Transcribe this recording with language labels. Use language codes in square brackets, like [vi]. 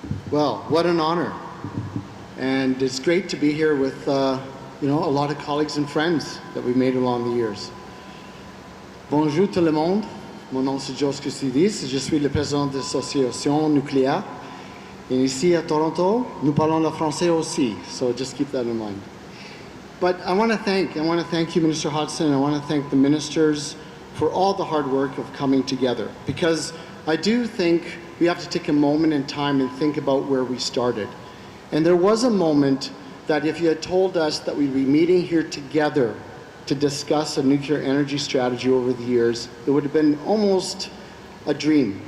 [en] Well, what an honor. And it's great to be here with a lot of colleagues and friends that we've made along the years. [fr] Bonjour tout le monde. Mon nom c'est George Christidis. Je suis le président de l'association nucléaire. Et ici à Toronto, nous parlons le français aussi. [en] So just keep that in mind. But I want to thank you, Minister Hodgson. I want to thank the ministers for all the hard work of coming together. Because I do think we have to take a moment in time and think about where we started. And there was a moment that if you had told us that we'd be meeting here together to discuss a nuclear energy strategy over the years, it would have been almost a dream.